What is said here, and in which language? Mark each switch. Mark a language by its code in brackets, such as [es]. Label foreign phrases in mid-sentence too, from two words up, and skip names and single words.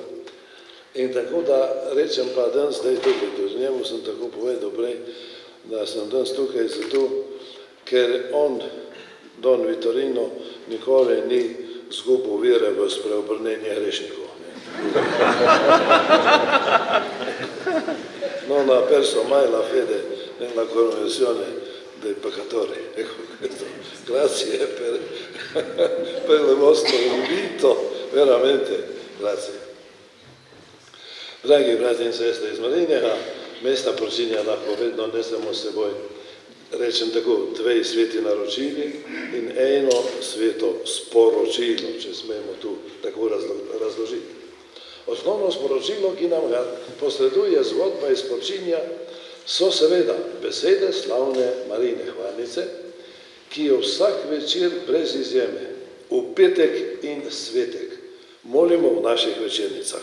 [sl] In tako da rečem pa danes zdaj tukaj, z njemu sem tako povedal prej, da sem danes tukaj zato, ker on, Don Vittorino, nikoli ni zgubil vere v spreobrnenje hrešnikov. [it] No, na perso mai la fede nella conversione dei peccatori. Ecco questo. Grazie per il vostro invito, veramente grazie. [sl] Dragi brati in sestre iz Marinjega mesta Pročinja, lahko vedno nesemo s seboj, rečem tako, dve sveti naročili in eno sveto sporočilo, če smemo tu tako razložiti. Osnovno sporočilo, ki nam ga posreduje zgodba iz Pročinja, so seveda besede slavne Marijine hvalnice, ki jo vsak večer brez izjeme, v petek in svetek, molimo v naših večernicah.